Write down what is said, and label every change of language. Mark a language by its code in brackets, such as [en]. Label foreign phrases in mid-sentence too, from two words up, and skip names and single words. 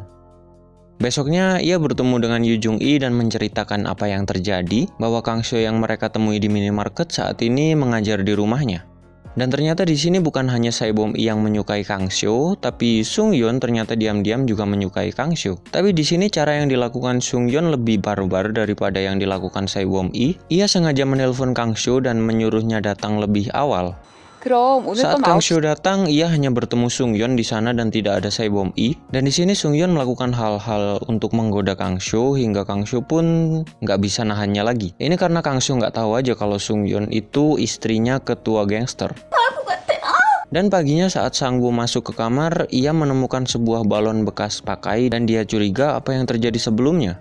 [id] Besoknya, ia bertemu dengan Yoo Jung Lee dan menceritakan apa yang terjadi, bahwa Kang Seo yang mereka temui di minimarket saat ini mengajar di rumahnya. Dan ternyata di sini bukan hanya Saebom I yang menyukai Kang Seo, tapi Sung Yeon ternyata diam-diam juga menyukai Kang Seo. Tapi di sini cara yang dilakukan Sung Yeon lebih barbar daripada yang dilakukan Saebom I. Ia sengaja menelpon Kang Seo dan menyuruhnya datang lebih awal. [ko] 그럼 오늘 [id] Saat [ko] 밤 [id] Kang [ko] 9시 [id] Seo datang, ia hanya bertemu Sung Yeon di sana dan tidak ada Saebom I. Dan di sini Sung Yeon melakukan hal-hal untuk menggoda Kang Seo hingga Kang Seo pun nggak bisa nahannya lagi. Ini karena Kang Seo nggak tahu aja kalau Sung Yeon itu istrinya ketua gangster. Dan paginya saat Sang-woo masuk ke kamar, ia menemukan sebuah balon bekas pakai dan dia curiga apa yang terjadi sebelumnya.